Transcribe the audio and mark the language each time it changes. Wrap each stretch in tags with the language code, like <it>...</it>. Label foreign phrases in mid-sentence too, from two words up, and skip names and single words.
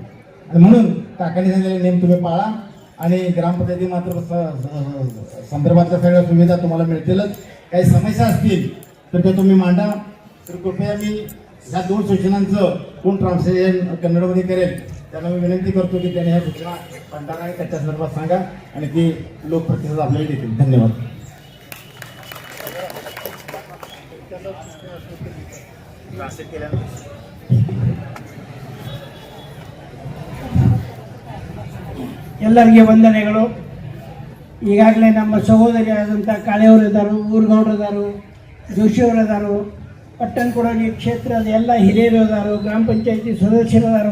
<mr>आणि म्हणून काकांनी सांगितलेले नेम तुम्ही पाळा आणि ग्रामपंचायती मात्र संदर्भातल्या सगळ्या सुविधा तुम्हाला मिळतीलच. काही समस्या असतील तर ते तुम्ही मांडा. तर कृपया मी ह्या 2 सूचनांचं कोण ट्रान्सलेशन कन्नडमध्ये करेल त्यांना मी विनंती करतो की त्यांनी ह्या सूचना भंडारा आणि त्याच्या संदर्भात सांगा आणि ती लोकप्रतिसाद आपल्याला देतील. धन्यवाद.</mr> <kn>ಎಲ್ಲರಿಗೆ ವಂದನೆಗಳು. ಈಗಾಗಲೇ ನಮ್ಮ ಸಹೋದರಿಯಾದಂಥ ಕಾಳೆಯವರು ಇದ್ದಾರೆ, ಊರುಗೌಡರು ಇದ್ದಾರೆ, ಜೋಶಿಯವರು ಇದ್ದಾರೆ, ಪಟ್ಟಣ ಕೊಡೋಗಿ ಕ್ಷೇತ್ರದ ಎಲ್ಲ ಹಿರಿಯರು ಇದ್ದಾರೆ, ಗ್ರಾಮ ಪಂಚಾಯತಿ ಸದಸ್ಯರಿದ್ದಾರೆ,</kn>